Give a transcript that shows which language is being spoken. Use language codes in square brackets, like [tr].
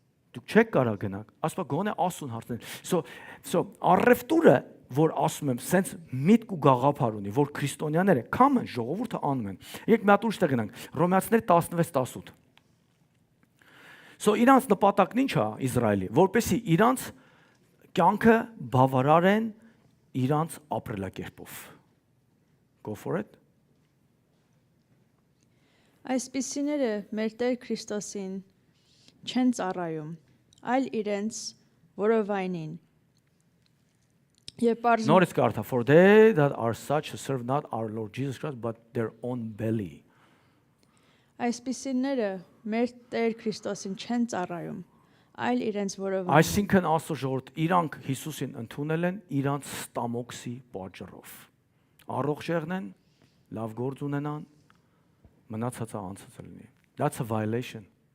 [hy] Դուք չեք կարող գնաք։ Ասում է գոնե ասուն հարցնել։ So առևտուրը, որ ասում եմ, սենց միտք ու գաղափար ունի, որ քրիստոնյաները կամեն ժողովուրդը անում են։ Եկեք մի հատ ուրիշ տեղ գնանք։ Հռոմեացիներ 16:18։ So իրանց նպատակն ինչ է Իսրայելի, որպեսզի իրանց կյանքը բավարարեն իրանց ապրելակերպով։ [en] Go for it. [hy] Այսպիսիները մեր Տեր Քրիստոսին չեն ծառայում, այլ իրենց որովայնին։ [en] Notice [hy] կարդա, [en] for they that are such serve not our Lord Jesus Christ, but their own belly. [hy] Այսպիսիները մեր Տեր Քրիստոսին չեն ծառայում, այլ իրենց որովայնին։ Այսինքն Աստծո ժողովուրդ իրանք Հիսուսին ընդունել են իրանց ստամոքսի պատճառով։ Առողջ եղնեն, լավ գործ ունենան, մնացածը անցած լինի։ [en] That's a violation.